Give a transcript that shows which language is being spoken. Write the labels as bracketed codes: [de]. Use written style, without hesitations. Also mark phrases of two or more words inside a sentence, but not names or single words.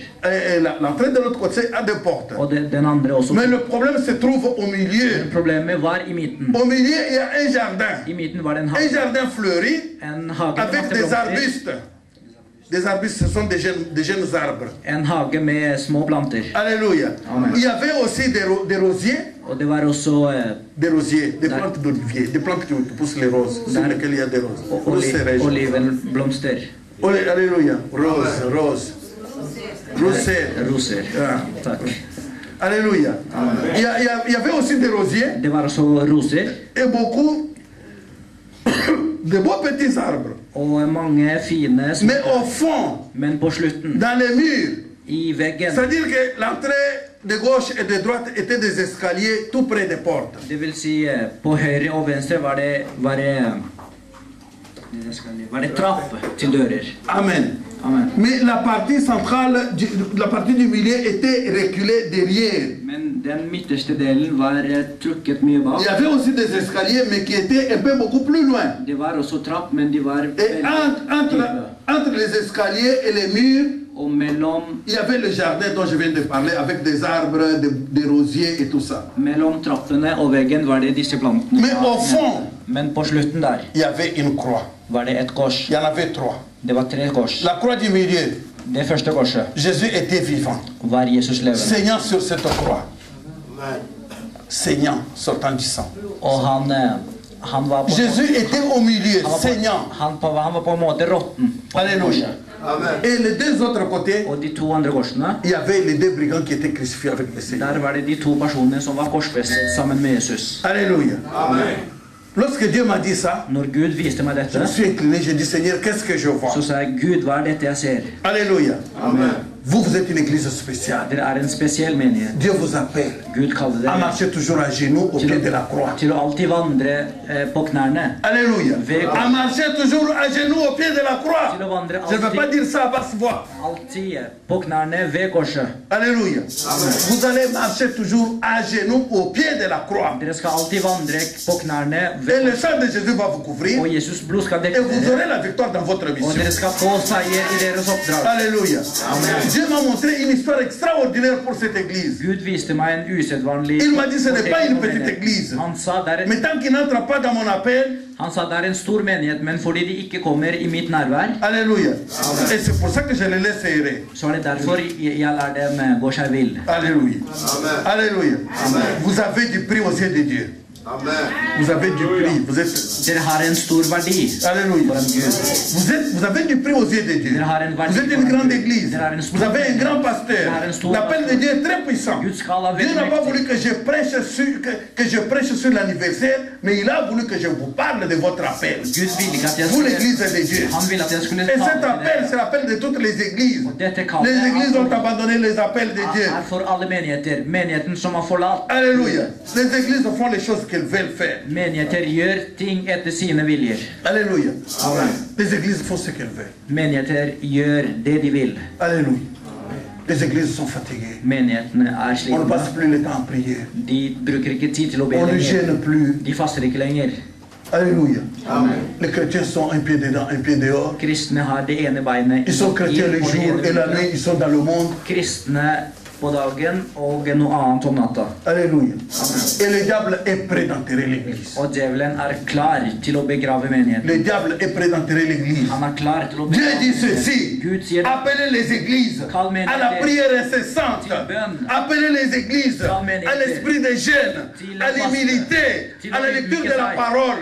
[fr] Et l'entrée de l'autre côté a deux portes. [no] og den andre også. [fr] Mais le problème se trouve au milieu. [no] Problemet var i midten. [fr] Au milieu, il y a un jardin. [no] I midten var det en [fr] Un [no] hage, [fr] jardin fleuri [no] en hage med [fr] avec masse des [no] blomster. [fr] arbustes. Des arbustes, ce sont des jeunes arbres. [no] En hage med små planter. [fr] Alléluia. Amen. Il y avait aussi des rosiers, [no] Og det var også [fr] des plantes d'olivier, des plantes qui poussent les roses, sur lesquelles il y a des roses. Roses, c'est région. [no] olivenblomster. [fr] Alléluia. Rose, rose. [no] Roser. Roser. Ah. Takk. [fr] Alléluia. Il y avait aussi des rosiers [no] Det var også roser, [fr] et beaucoup de beaux petits arbres. [no] og mange fine små. [fr] Mais au fond, [no] Men på slutten, [fr] dans les murs, [no] i veggen, [fr] c'est-à-dire que l'entrée de gauche et de droite étaient des escaliers tout près des portes. [no] det vil si på høyre og venstre var det trapp til dører. [fr] Amen. Amen. Mais la partie centrale, la partie du milieu était reculée derrière. [no] Men den midterste delen var trukket mye [fr] Il [no] bak. [fr] y avait aussi des escaliers, mais qui étaient un peu beaucoup plus loin. [no] Det var også trapp, men de var [fr] Et [no] veldig dype. [fr] entre les escaliers et les murs, [no] Og mellom, [fr] il y avait le jardin dont je viens de parler, avec des arbres, des rosiers et tout ça. [no] mellom trappene og veggen var det disse plantene. [fr] Mais au fond, [no] Men på slutten der [fr] il y avait une croix. [no] var det et kors. [fr] Il y en avait 3. [no] Det var 3 kors. [fr] La croix du milieu, [no] Det første korset [fr] Jésus était vivant, [no] var Jesus levende. [fr] saignant sur cette croix. Saignant, sortant du sang. [no] Og han var på [fr] Jésus était au milieu, saignant. [no] han var på en måte råtten. på [fr] Alléluia. [no] korset. [fr] Et les deux autres côtés, [no] Og de to andre korsene, [fr] il y avait les deux brigands qui étaient crucifiés avec le Seigneur. [no] der var det de to personene som var korsfestet sammen med Jesus. [fr] Alléluia. Lorsque Dieu m'a dit ça, [no] Når Gud viste meg [fr] je [no] dette, [fr] me suis incliné, j'ai dit Seigneur, qu'est-ce que je vois? [no] så sa jeg, Gud, hva er dette jeg ser? [fr] Alléluia. Vous êtes une église spéciale. [no] Dere er en spesiell menighet. [fr] Dieu vous appelle [no] Gud kaller [fr] à [no] dere [fr] marcher toujours à genoux au pied de la croix. [no] til å alltid vandre på knærne. [fr] Alléluia. À marcher toujours à genoux au pied de la croix. [no] Til å vandre [fr] Je ne veux pas dire ça à basse voix. [no] alltid på knærne ved korset. [fr] Alléluia. Vous allez marcher toujours à genoux au pied de la croix. [no] Dere skal alltid vandre på knærne [fr] Et [no] ved [fr] le sang de Jésus va vous couvrir. [no] Og Jesus blod skal [fr] Et [no] dekke [fr] vous [no] dere. [fr] aurez la victoire dans votre [no] Og [fr] mission. [no] dere skal få seier i deres oppdrag. [fr] Alléluia. Dieu m'a montré une histoire extraordinaire pour cette église. [no] Gud viste meg en usedvanlig [fr] Il m'a dit ce n'est pas une petite église. [no] Han sa [fr] Mais tant qu'il n'entre pas dans mon appel, [no] det er en stor menighet, men fordi de ikke kommer i mitt nærvær, [fr] alléluia. Et c'est pour ça que je les laisse errer. så er det derfor jeg lar dem gå seg vill. Alléluia. Alléluia. Vous avez du prix aux yeux de Dieu. Vous avez du prix. Vous êtes... [no] Dere har en stor verdi [fr] Alléluia. [no] foran Gud. [fr] Vous avez du prix aux yeux de Dieu. Vous êtes une grande église. Vous avez un grand pasteur. L'appel de Dieu est très puissant. Dieu n'a pas voulu que je prêche sur l'anniversaire, mais il a voulu que je vous parle de votre appel. Vous, l'église de Dieu. Et cet appel, c'est l'appel de toutes les églises. Les églises ont abandonné les appels de Dieu. [no] For alle menigheter. Menigheten som har forlatt. [fr] Alléluia. Les églises font les choses qu'elles veulent faire. [no] Menigheter gjør ting etter sine viljer. [fr] Alléluia. Les églises font ce qu'elles veulent. [no] Menigheter gjør det de vil. [fr] Alléluia. Les églises sont fatiguées. [no] Menighetene er [fr] On ne [no] slitne. [fr] passe plus le temps en prière. [no] De bruker ikke tid til å be [fr] On ne [no] lenger. [fr] gêne plus. [no] De faster ikke lenger. [fr] Alléluia. Les chrétiens sont un pied dedans, un pied dehors. [no] Kristne har det ene beinet [fr] Ils sont chrétiens le [no] og det [fr] jour [no] ene [fr] et la [no] ute. [fr] nuit, ils sont dans le monde. [no] Kristne på dagen og noe annet om natta. [fr] Alléluia. Et le diable est prêt d'enterrer l'église. [no] Og djevelen er klar til å begrave menigheten. [fr] Le diable est prêt d'enterrer l'église. [no] Han er klar til å [fr] Dieu [no] begrave [fr] dit ceci. [no] Gud sier [fr] Appelez les églises à la prière incessante. Appelez les églises à l'esprit des jeunes, à l'humilité, à la lecture de la parole.